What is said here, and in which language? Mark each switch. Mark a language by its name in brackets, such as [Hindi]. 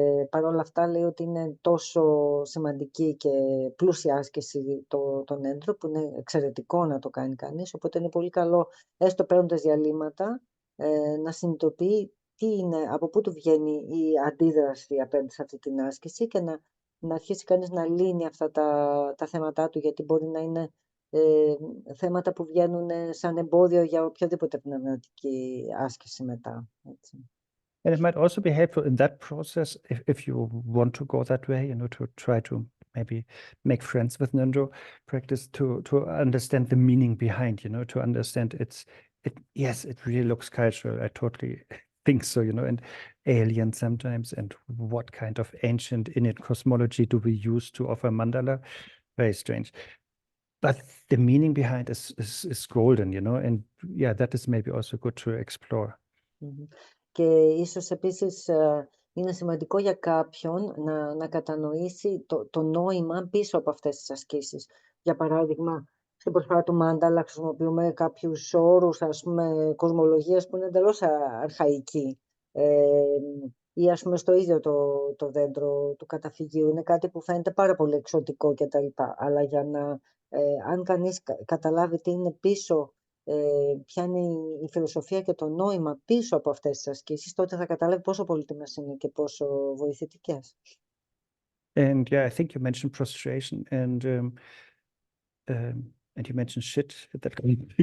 [Greek] Παρ' όλα αυτά λέει ότι είναι τόσο σημαντική και πλούσια άσκηση το Ngöndro, που είναι εξαιρετικό να το κάνει κανείς, οπότε είναι πολύ καλό, έστω παίρνοντας διαλύματα, να συνειδητοποιεί από πού του βγαίνει η αντίδραση απέναντι σε αυτή την άσκηση και να αρχίσει κανείς να λύνει αυτά τα θέματά του, γιατί μπορεί να είναι θέματα που βγαίνουν σαν εμπόδιο για οποιοδήποτε πνευματική άσκηση μετά. Έτσι. [English] And it might also be helpful in that process, if you want to go that way, to try to maybe make friends with Ngöndro practice, to understand the meaning behind, to understand yes, it really looks cultural. I totally think so, and alien sometimes, and what kind of ancient Inuit cosmology do we use to offer mandala? Very strange. But the meaning behind is golden, and yeah, that is maybe also good to explore. [Greek] Και ίσως επίσης είναι σημαντικό για κάποιον να κατανοήσει το νόημα πίσω από αυτές τις ασκήσεις. Για παράδειγμα, στην προσφορά του μάνταλα χρησιμοποιούμε κάποιους όρους, ας πούμε, κοσμολογίας που είναι εντελώς αρχαϊκοί. Ή ας πούμε στο ίδιο το δέντρο του καταφυγίου είναι κάτι που φαίνεται πάρα πολύ εξωτικό κτλ. Αλλά για να, αν κανείς καταλάβει τι είναι πίσω, ποια είναι η φιλοσοφία και το νόημα πίσω από αυτές τις ασκήσεις, τότε θα καταλάβει πόσο πολύτιμες είναι και πόσο βοηθητικές. [English] And yeah, I think you mentioned prostration and you mentioned shit at that point.